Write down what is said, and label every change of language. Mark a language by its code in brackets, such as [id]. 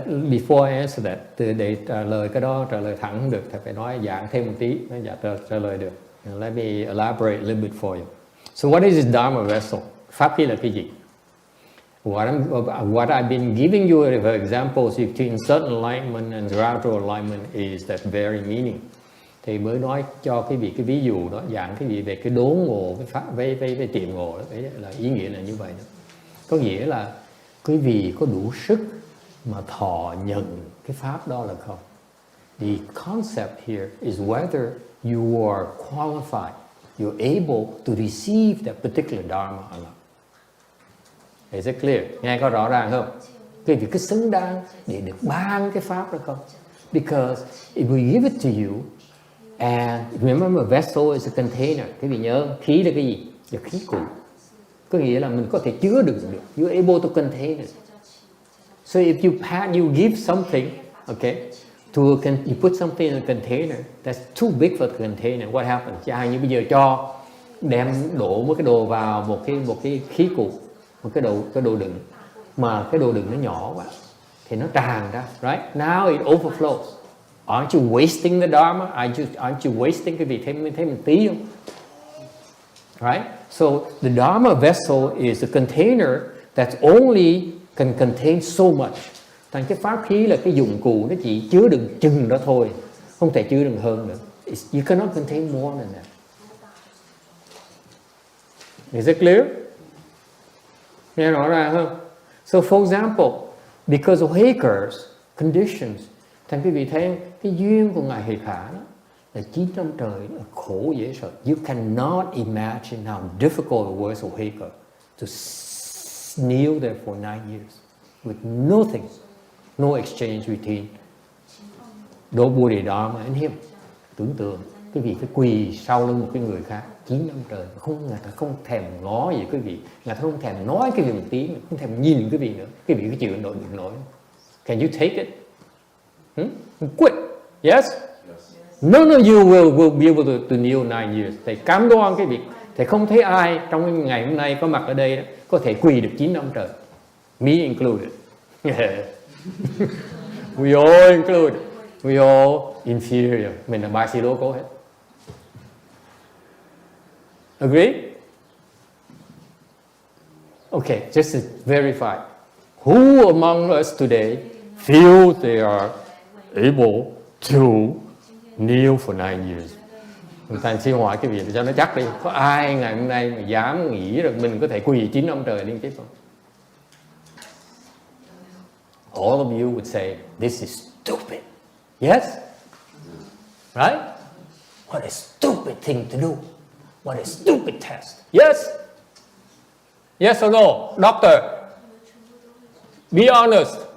[en] Before I answer that, [vi] để trả lời cái đó trả lời thẳng không được, thì phải nói giảng thêm một tí mới trả lời được. [en] Let me elaborate a little bit for you. So what is this dharma vessel? [vi] Pháp khí là cái gì? [en] What I've been giving you as examples between certain enlightenment and gradual enlightenment is that very meaning. [vi] Thì mới nói cho quý vị cái ví dụ đó, giảng quý vị về cái đốn ngộ với tiệm ngộ đó, đấy là ý nghĩa là như vậy đó. Có nghĩa là quý vị có đủ sức mà thọ nhận cái pháp đó là không. [en] The concept here is whether you are qualified, you're able to receive that particular dharma or not. Is it clear? [vi] Nghe có rõ ràng không? Quý vị có xứng đáng để được ban cái pháp đó không? [en] Because if we give it to you, and remember, a vessel is a container. [vi] Quý vị nhớ, khí là cái gì? Là khí cụ. Có nghĩa là mình có thể chứa đựng được. [en] You're able to contain it. So if you give something, okay, you put something in a container that's too big for the container. What happens? [vi] Chẳng như bây giờ đem đổ một cái đồ vào một cái khí cụ, một cái đồ đựng, mà cái đồ đựng nó nhỏ quá thì nó tràn ra, right? [en] Now it overflows. Aren't you wasting the dharma? Aren't you wasting [vi] cái việc thêm một tí không? [en] Right? So the dharma vessel is a container that only can contain so much. [vi] Thành cái pháp khí là cái dụng cụ, nó chỉ chứa đựng chừng đó thôi, không thể chứa đựng hơn nữa. [en] You cannot contain more than that. Is it clear? [vi] Nghe rõ ràng không? [en] So for example, because of Heger's conditions, [vi] thành quý vị thấy cái duyên của Ngài Hệ Khả đó là 9 năm trời là khổ dễ sợ. [en] You cannot imagine how difficult it was for Heger to kneel there for 9 years with nothing, no exchange between Bodhidharma and him. [vi] Tưởng tượng quý vị phải quỳ sau lưng một cái người khác 9 năm trời, người ta không thèm ngó gì quý vị, người ta không thèm nói cái gì một tiếng, không thèm nhìn quý vị nữa, quý vị phải chịu nổi được nổi. [en] Can you take it? Quit. Yes? None of you will be able to kneel 9 years. [vi] Thầy cam đoan cái việc thầy không thấy ai trong ngày hôm nay có mặt ở đây đó, có thể quỳ được 9 năm trời. [en] Me included. We all included. We all inferior. [vi] Mình là ba xì lô cố hết. [en] Agree? Okay, just to verify. Who among us today feel they are able to kneel for 9 years? [vi] Mình thành siêu hỏi cái việc cho nó chắc đi. Có ai ngày hôm nay mà dám nghĩ rằng mình có thể quỳ 9 năm trời liên tiếp không? [en] All of you would say, this is stupid. Yes? Right? What a stupid thing to do. What a stupid test. Yes? Yes or no? Doctor? Be honest.